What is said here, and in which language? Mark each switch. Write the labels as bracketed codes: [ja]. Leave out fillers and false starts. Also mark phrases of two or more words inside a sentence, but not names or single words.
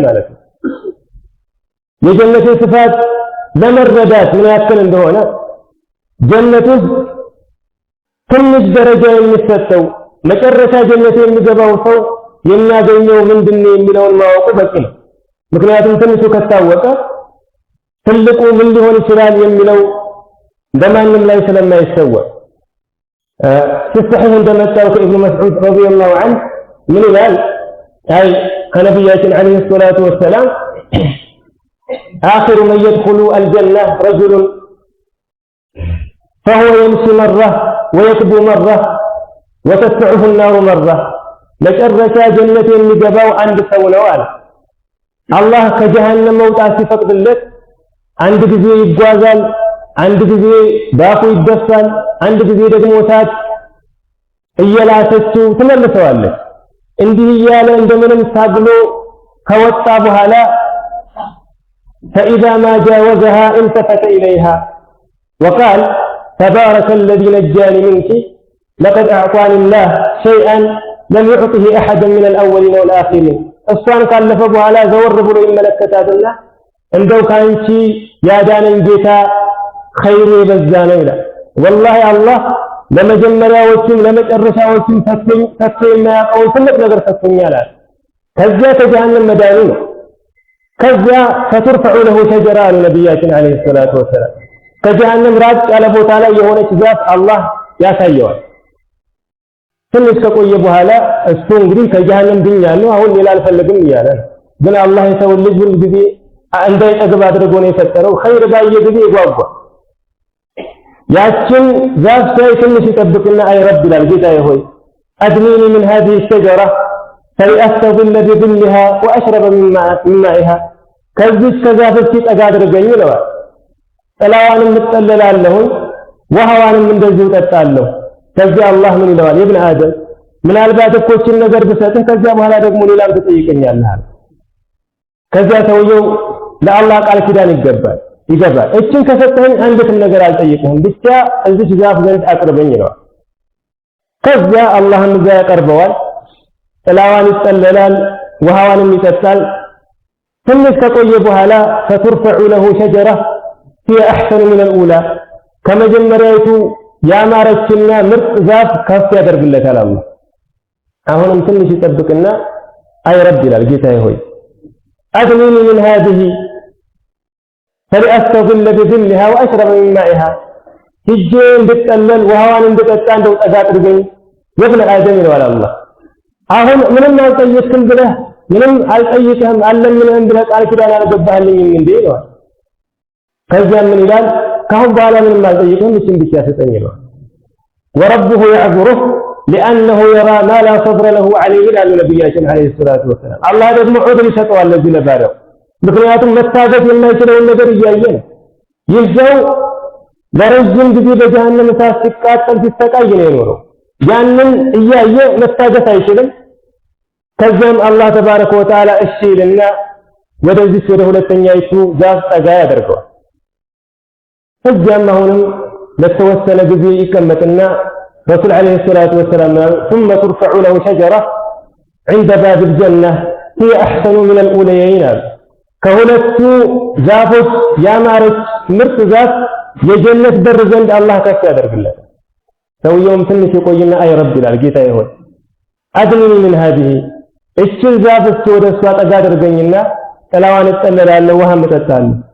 [am] ማለት ነው። የጀነት ስፋት ለመረዳት ምን ያክል እንደሆነ ጀነት ውስጥ ትንሽ ደረጃ የሚሰጠው መጨረሻ ጀነት የሚገባው ሰው የሚያገኘው ምንድነው የሚለውን ማወቁ በቂ ነው። ምክንያቱም ትንሹ ከታወቀ ትልቁ ምን ሊሆን ይችላል የሚለው በማንም ላይ ስለማይሰወር [ar] في الصحيح عندما سأل ابن مسعود رضي الله عنه من قال أي نبينا عليه الصلاة والسلام آخر من يدخل الجنة رجل فهو يمشي مرة ويكبو مرة وتتبعه النار مرة مجرة جنة [am] የሚገባው አንድ ሰው ነው አለ። አላህ ከጀሃነም መውጣት ሲፈቅድለት አንድ ጊዜ ይጓዛል፣ አንድ ጊዜ ባፉ ይደፋል፣ አንድ ጊዜ ደግሞ እሳት እየላሰችው ትመልሰዋለች። እንዲህ እያለ እንደምንም ታግሎ ከወጣ በኋላ [ar] فإذا ما جاوزها التفت إليها وقال تبارك الذي نجاني منك لقد أعطاني الله شيئا لم يعطه أحدا من الأولين والآخرين [am] እሷን ካለፈ በኋላ ዘወር ብሎ ይመለከታትና እንደው ካንቺ ያዳነኝ ጌታ ኸይሩ የበዛ ነው ይላል። ወላሂ አላህ ለመጀመሪያዎቹም ለመጨረሻዎቹም ተስፋ የማያውቀውን ትልቅ ነገር ሰጥቶኛል አለ። ከዚያ ከጀሃነም መዳኑ ነው። ከዚያ [ar] فترفع له شجرة [am] አሉ ነብያችን [ar] عليه الصلاة والسلام። [am] ከጀሃነም ራቅ ያለ ቦታ ላይ የሆነች ዛፍ አላህ ያሳየዋል። ትንሽ ከቆየ በኋላ እሱ እንግዲህ ከጀሃነም ድኛለሁ አሁን ሌላ አልፈልግም እያለ ነው። ግን አላህ የሰው ልጅ ሁሉ ጊዜ እንዳይጠግብ አድርጎ ነው የፈጠረው። ኸይር ባየ ጊዜ ይጓጓል። ያችን ዛፍ ሳይ ትንሽ ይጠብቅና [ar] أي رب [am] ይላል፣ ጌታዬ ሆይ [ar] أدنني من هذه الشجرة فلأستظل بظلها وأشرب من مائها [am] ከዚህ ከዛፍች ጠጋ አድርገኝ ይለዋል። ጥላዋንም እጠለላለሁ ውሃዋንም እንደዚሁ እጠጣለሁ። ከዚያ አላህ ምን ይለዋል? [ar] يا ابن آدم [am] ምናልባት እኮ እችን ነገር ብሰጥህ ከዚያ በኋላ ደግሞ ሌላም ትጠይቀኛለህ አለ። ከዚያ ሰውየው ለአላህ ቃል ኪዳን ይገባል። እችን ከሰጠኸኝ አንዲትም ነገር አልጠይቅህም፣ ብቻ እዚች ዛፍ ዘንድ አቅርበኝ ይለዋል። ከዚያ አላህም እዚያ ያቀርበዋል። ጥላዋን ይጠለላል፣ ውሃዋንም ይጠጣል። ትንሽ ከቆየ በኋላ [ar] فترفع له شجرة هي أحسن من الأولى [am] ከመጀመሪያይቱ ያማረችና ምርጥ ዛፍ ከፍ ያደርግለታል አላህ። አሁንም ትንሽ ይጠብቅና [ar] أي رب [am] ይላል፣ ጌታዬ ሆይ [ar] أدنني من هذه فلأستظل بظلها وأشرب من مائها [am] ሂጄ እንድጠለል ውሃዋን እንድጠጣ እንደው ጠጋ አድርገኝ [ar] يا ابن آدم [am] ይለዋል አላህ። አሁን ምንም አልጠየቅም ብለህ ምንም አልጠይቅህም አለምንህም ብለህ ቃል ኪዳን አልገባህልኝም እንዴ ይለዋል። ከዚያ ምን ይላል? ካሁን በኋላ ምንም አልጠይቅህም እችን ብቻ ስጠኝ ይለዋል። [ar] وربه يعذره لأنه يرى ما لا صبر له عليه [am] ይላሉ ነብያችን [ar] عليه الصلاة والسلام። [am] አላህ ደግሞ ዑድር ይሰጠዋል ለዚህ ለባሪያው፣ ምክንያቱም መታገስ የማይችለውን ነገር እያየ ነው። ይህ ሰው ለረጅም ጊዜ በጀሃነም እሳት ሲቃጠል ሲሰቃይ ነው የኖረው። ያንን እያየ መታገስ አይችልም። ከዚያም አላህ [ar] تبارك وتعالى [am] እሺ ይልና ወደዚህ ወደ ሁለተኛይቱ ዛፍ ጠጋ ያደርገዋል። ከዚያም አሁንም ለተወሰነ ጊዜ ይቀመጥና ረሱል [ar] عليه الصلاة والسلام ثم ترفع له شجرة عند باب الجنة هي أحسن من الأوليين [am] ከሁለቱ ዛፎች ያማረች ምርጥ ዛፍ የጀነት በር ዘንድ አላህ ከፍ ያደርግለታል። ሰውየውም ትንሽ ይቆይና [ar] أي رب [am] ይላል፣ ጌታዬ ሆይ [ar] أدنني من هذه [am] እችን ዛፍ እስኪ ወደ እሷ ጠጋ አድርገኝና ጥላዋን እጠለላለሁ ውሃም እጠጣለሁ።